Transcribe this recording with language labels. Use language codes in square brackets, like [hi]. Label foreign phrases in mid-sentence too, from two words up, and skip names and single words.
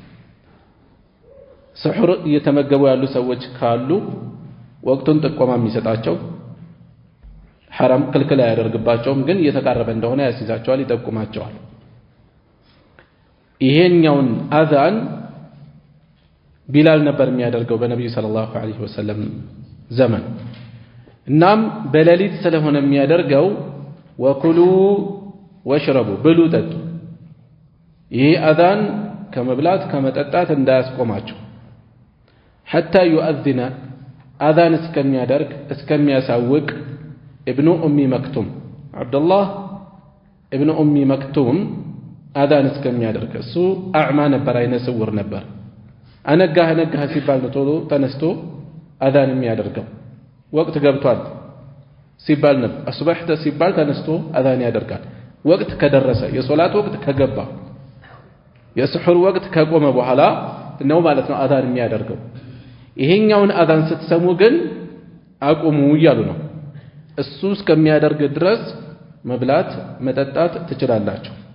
[am] ስሑር እየተመገቡ ያሉ ሰዎች ካሉ ወቅቱን ጥቆማ የሚሰጣቸው حرام ክልክል ያደርግባቸውም ግን እየተቃረበ እንደሆነ ያስይዛቸዋል ይጠቁማቸዋል ይሄኛውን አዛን ቢላል ነበር የሚያደርገው በነብዩ ሰለላሁ [ar] عليه وسلم [am] ዘመን እናም በሌሊት ስለሆነ የሚያደርገው [ar] وكلوا واشربوا [am] ብሉ ጠጡ ይሄ አዛን ከመብላት ከመጠጣት እንዳያስቆማቸው [ar] حتى يؤذن اذان [am] እስከሚያደርግ እስከሚያሳውቅ ابن ام مكتوم عبد الله ابن ام مكتوم اذان እስከሚያደርግ እሱ አዕማ ነበር አይነ ስውር ነበር አነጋህ ሲባል ቶሎ ተነስቶ አዛን የሚያደርገው ወቅት ገብቷል ሲባል ነበር አስበህተ ሲባል ተነስቶ አዛን ያደርጋል ወቅት ከደረሰ የሶላት ወቅት ከገባ የስሑር ወቅት ከቆመ በኋላ ነው ማለት ነው አዛን የሚያደርገው ይሄኛውን አዛን ስትሰሙ ግን አቁሙ ይያሉ ነው እሱ እስከሚያደርግ ድረስ መብላት መጠጣት ትችላላችሁ